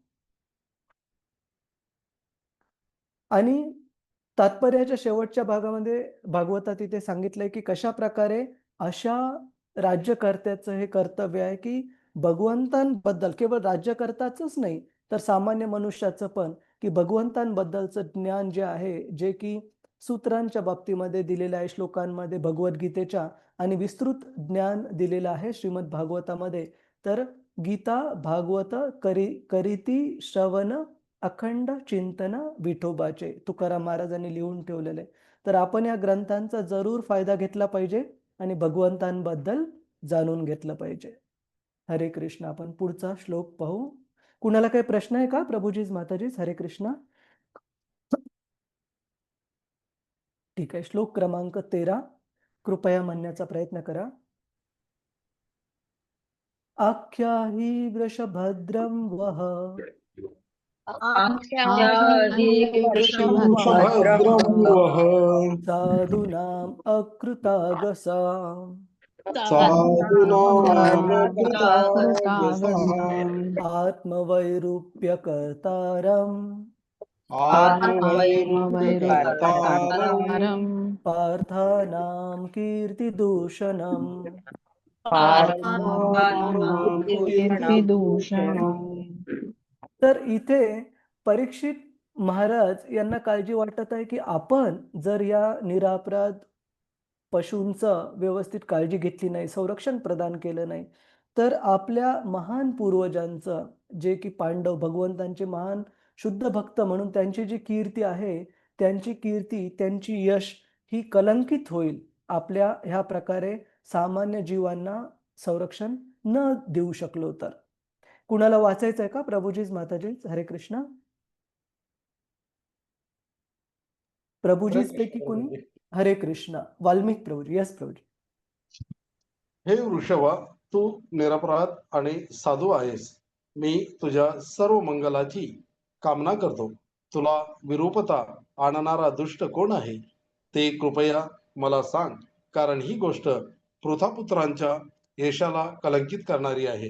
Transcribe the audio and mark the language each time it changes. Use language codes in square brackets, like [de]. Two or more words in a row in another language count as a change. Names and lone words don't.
[mr] आणि तात्पर्याच्या शेवटच्या भागामध्ये भागवतात इथे सांगितलंय, की कशाप्रकारे अशा राज्यकर्त्याचं हे कर्तव्य आहे, की भगवंतांबद्दल केवळ राज्यकर्त्याचंच नाही, तर सामान्य मनुष्याचं पण, की भगवंतांबद्दलचं ज्ञान जे आहे, जे की सूत्रांच्या बाबतीमध्ये दिलेलं आहे श्लोकांमध्ये भगवद्गीतेच्या आणि विस्तृत ज्ञान दिलेलं आहे श्रीमद भागवतामध्ये. तर गीता भागवत करीती श्रवण अखंड चिंतन विठोबाचे तुकाराम महाराजांनी लिहून ठेवलेले. तर आपण या ग्रंथांचा जरूर फायदा घेतला पाहिजे आणि भगवंतांबद्दल जाणून घेतलं पाहिजे. हरे कृष्ण. आपण पुढचा श्लोक पाहू. कुणाला काही प्रश्न आहे का प्रभुजीज, माताजीज? हरे कृष्ण. ठीक आहे. श्लोक क्रमांक 13 कृपया म्हणण्याचा प्रयत्न करा. [sa] आख्याही वृषभद्रं वह भद्रं वः साधूनाम् अकृतागसा आत्मवैरूप्यकर्तारम् आत्मवैरूप्यकर्तारं पार्थानां कीर्तिदूषणम्. कीर्तिदूषणम्. [mr] तर इथे परीक्षित महाराज यांना काळजी वाटत आहे, की आपण जर या निरपराध पशूंचं व्यवस्थित काळजी घेतली नाही, संरक्षण प्रदान केलं नाही, तर आपल्या महान पूर्वजांचं, जे की पांडव भगवंतांचे महान शुद्ध भक्त म्हणून त्यांची जी कीर्ती आहे, त्यांची कीर्ती, त्यांची यश ही कलंकित होईल. आपल्या ह्या प्रकारे सामान्य जीवांना संरक्षण न देऊ शकलो तर. कुणाला वाचायचं आहे का प्रभुजीज, माताजीज? हरे कृष्ण. प्रभुजीज पैकी कोणी? हरे कृष्ण. वाल्मिक प्रभुजी. यस प्रभुजी. हे वृषभा, तू निरपराध आणि साधू आहेस. मी तुझ्या सर्व मंगलाची कामना करतो. तुला विरूपता आणणारा दुष्ट कोण आहे ते कृपया मला सांग, कारण ही गोष्ट पृथापुत्रांच्या यशाला कलंकित करणारी आहे.